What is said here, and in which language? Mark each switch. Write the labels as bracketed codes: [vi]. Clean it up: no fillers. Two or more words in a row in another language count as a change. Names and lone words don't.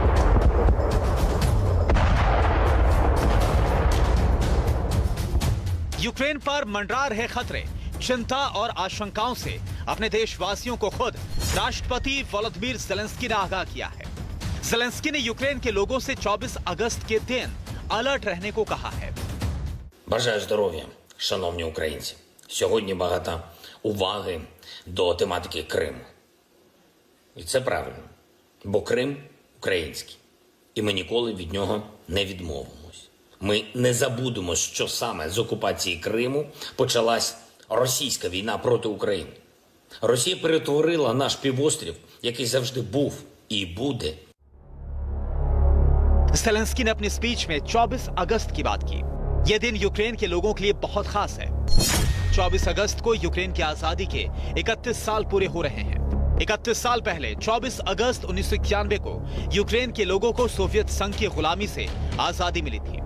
[hi] यूक्रेन पर मंडरा रहे खतरे, चिंता और आशंकाओं से अपने देशवासियों को खुद राष्ट्रपति वोलोदिमीर ज़ेलेंस्की ने आगाह किया है। ज़ेलेंस्की ने यूक्रेन के लोगों से 24 अगस्त के दिन अलर्ट रहने को कहा है। [uk] Бажаю здоров'я, шановні українці. Сьогодні багато уваги до тематики Криму. І це правильно, бо Крим український. І ми ніколи від нього не відмовимось. Ми не забудемо, що саме з окупації Криму почалась російська війна проти України. Росія перетворила наш півострів, який завжди був і буде. [hi] ज़ेलेंस्की ने अपनी स्पीच में 24 अगस्त की बात की। यह दिन यूक्रेन के लोगों के लिए बहुत खास है। 24 अगस्त को यूक्रेन की आजादी के 31 साल पूरे हो रहे हैं। 31 साल पहले 24 अगस्त 1991 को यूक्रेन के लोगों को सोवियत संघ की गुलामी से आजादी मिली थी।